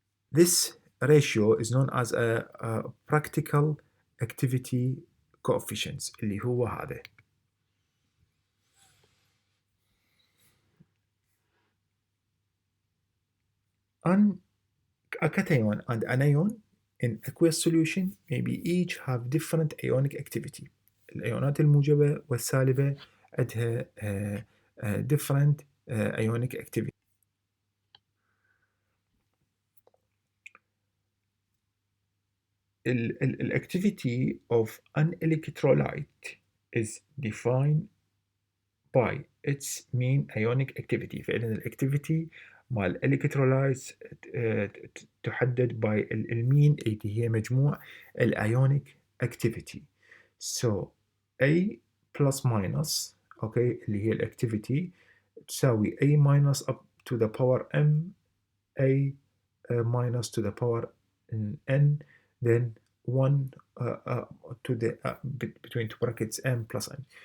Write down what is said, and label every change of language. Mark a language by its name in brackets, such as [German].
[English] This ratio is known as a practical activity coefficients [Arabic] اللي هو هذا. [English] a cation and anion in aqueous solution maybe each have different ionic activity. [Arabic] الأيونات الموجبة والسالبة عندها [English] different ionic activity. Activity of an electrolyte is defined by its mean ionic activity. [Arabic] فإذا الactivity مال electrolytes تحدد by المين اللي هي مجموع ionic activity. [English] So A plus minus okay [Arabic] اللي هي [English] activity تساوي A minus up to the power M A minus to the power N then 1 to the between two brackets M plus N.